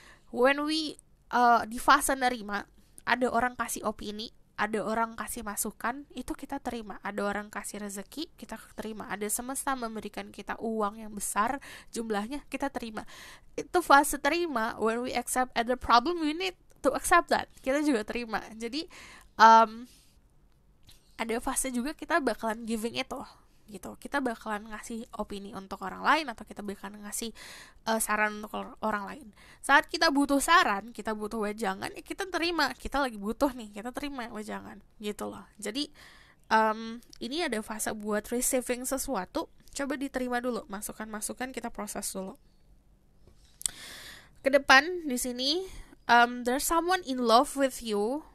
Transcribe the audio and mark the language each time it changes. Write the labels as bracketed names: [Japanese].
[English] When we [Indonesian] di fase nerima, ada orang kasih opini, ada orang kasih masukan, itu kita terima. Ada orang kasih rezeki, kita terima. Ada semesta memberikan kita uang yang besar, jumlahnya kita terima. Itu fase terima. [English] When we accept the problem, we need to accept that. [Indonesian] Kita juga terima. Jadi ada fase juga kita bakalan giving itu gitu. Kita bakalan ngasih opini untuk orang lain, atau kita bakalan ngasih saran untuk orang lain. Saat kita butuh saran, kita butuh wejangan, ya kita terima. Kita lagi butuh nih, kita terima wejangan gitu loh. Jadi ini ada fase buat receiving sesuatu. Coba diterima dulu, masukan-masukan kita proses dulu. Ke depan di sini [English] there's someone in love with you.